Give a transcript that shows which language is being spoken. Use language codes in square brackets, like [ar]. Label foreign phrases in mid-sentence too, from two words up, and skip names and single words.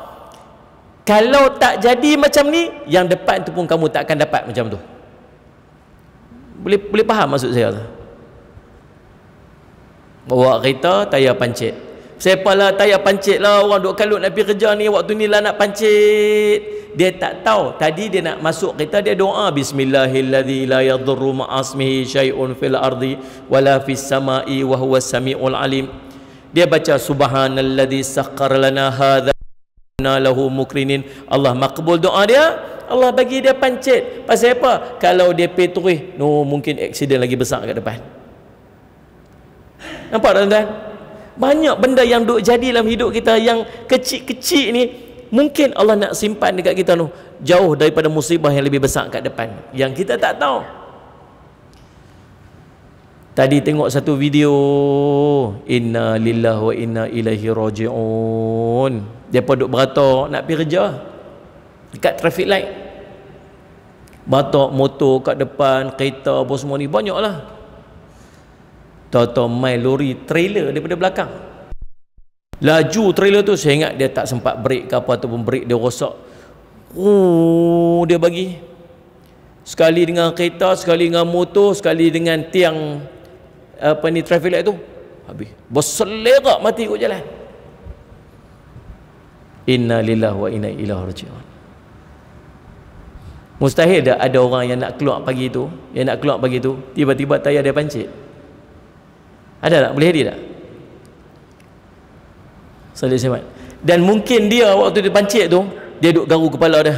[ms] Kalau tak jadi macam ni, yang depan tu pun kamu tak akan dapat macam tu. Boleh faham maksud saya tu? Bawa kereta tayar pancit. Sepalah tayar pancit lah, orang duk kalut nak pergi kerja ni, waktu ni lah nak pancit. Dia tak tahu, tadi dia nak masuk kereta, dia doa [ar] بسم الله الذي لا يضر مع اسمه شيء في الأرض ولا في السماء وهو السميع العليم. [ms] Dia baca [ar] سبحان الذي سخر لنا هذا له مقرنين. [ms] Allah makbul doa dia, Allah bagi dia pancit. Pasal apa? Kalau dia pergi mungkin aksiden lagi besar kat depan. Nampak tak tuan-tuan? Banyak benda yang duk jadi dalam hidup kita yang kecil-kecil ni, mungkin Allah nak simpan dekat kita jauh daripada musibah yang lebih besar kat depan yang kita tak tahu. Tadi tengok satu video, [ar] إنا لله وإنا إليه راجعون. [ms] Dia duk beratok nak pergi kerja dekat [en] traffic light. [ms] Batok motor kat depan, kereta apa semua ni banyaklah. Tahu-tahu mai lori trailer daripada belakang. Laju trailer tu, saya ingat dia tak sempat break ke apa, ataupun break dia rosak. Dia bagi. sekali dengan kereta, sekali dengan motor, sekali dengan tiang [en] traffic light [ms] tu, habis berselerak mati kat jalan. [ar] إنا لله وإنا إليه راجعون. [ms] Mustahil dah ada orang yang nak keluar pagi tu, tiba-tiba tayar dia pancit. Ada tak? Boleh hadir tak? Salih Semat. Dan mungkin dia waktu dia pancit tu, dia duk garu kepala dah.